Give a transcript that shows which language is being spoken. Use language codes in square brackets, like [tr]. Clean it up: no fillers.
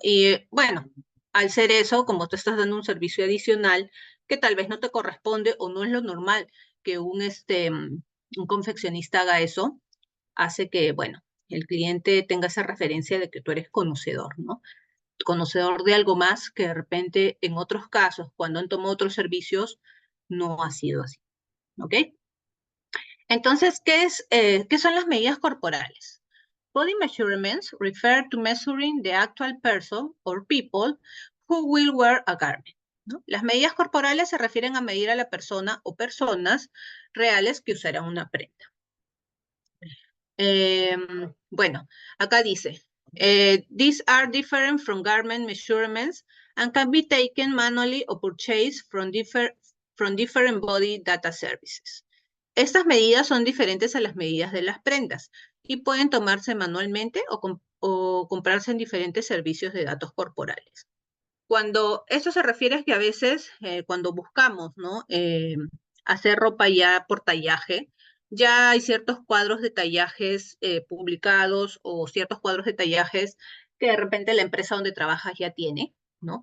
[es] Y bueno, al ser eso, como tú estás dando un servicio adicional que tal vez no te corresponde o no es lo normal que un confeccionista haga eso, hace que, bueno, el cliente tenga esa referencia de que tú eres conocedor, ¿no? Conocedor de algo más que de repente en otros casos, cuando han tomado otros servicios, no ha sido así, ¿ok? Entonces, ¿qué son las medidas corporales? [en] Body measurements refer to measuring the actual person or people who will wear a garment, ¿no? [es] Las medidas corporales se refieren a medir a la persona o personas reales que usarán una prenda. Bueno, acá dice, [en] these are different from garment measurements and can be taken manually or purchased from different body data services. [es] Estas medidas son diferentes a las medidas de las prendas y pueden tomarse manualmente o comprarse en diferentes servicios de datos corporales. Cuando esto se refiere es que a veces cuando buscamos, ¿no? Hacer ropa ya por tallaje, ya hay ciertos cuadros de tallajes publicados o ciertos cuadros de tallajes que de repente la empresa donde trabajas ya tiene, ¿no?